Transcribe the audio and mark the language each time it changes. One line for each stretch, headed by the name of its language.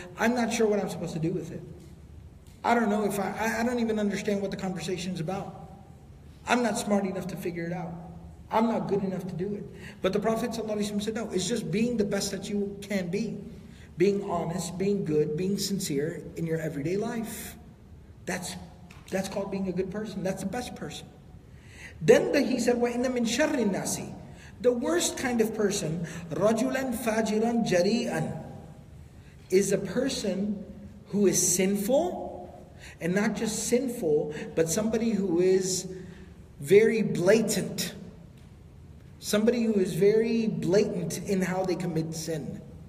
English: I'm not sure what I'm supposed to do with it. I don't know if I don't even understand what the conversation is about. I'm not smart enough to figure it out. I'm not good enough to do it. But the Prophet ﷺ said, no, it's just being the best that you can be. Being honest, being good, being sincere in your everyday life. That's called being a good person. That's the best person. Then he said,
Arabic: وَإِنَّ مِنْ شَرِّ النَّاسِ.
English: The worst kind of person,
Arabic: رَجُلًا فَاجِرًا جَرِيئًا,
English: is a person who is sinful, and not just sinful, but somebody who is very blatant. Somebody who is very blatant in how they commit sin.